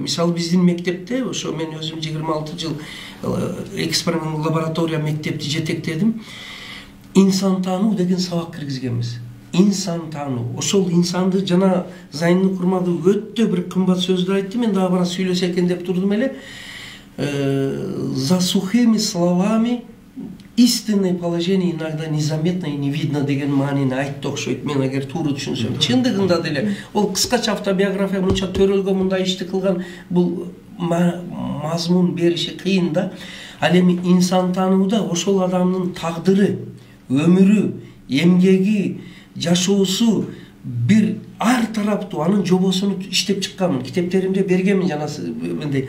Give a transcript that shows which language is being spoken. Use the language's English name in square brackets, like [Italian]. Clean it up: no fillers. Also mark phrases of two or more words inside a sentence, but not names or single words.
[Kyrgyz] Мисалы биздин мектепте, ошо мен өзүм 26 жыл эксперимент лаборатория мектепти жетектедим. Инсан таануу деген сабак киргизгенбиз. Инсан таануу. Ошол инсанды жана Зайнын Курманов өтө бир кымбат сөздү айтты. Мен дагы бара сүйлөсө экен деп турдум эле. [Russian] За сухими словами истинное положение иногда незаметно и не видно [Kyrgyz] деген маанини айтты окшойт. Мен эгер туура түшүнсөм, чындыгында деле ол кыскача автобиография мынча төрөлгөн, мындай ишти кылган, бул мазмун бериши кыйын да. Ал эми инсан таанууда ошол адамдын тагдыры, өмүрү, эмгеги, жашоосу бир ар тараптуу анын жобосуну иштеп чыкканмын, китептеримде бергенмин жана мындай.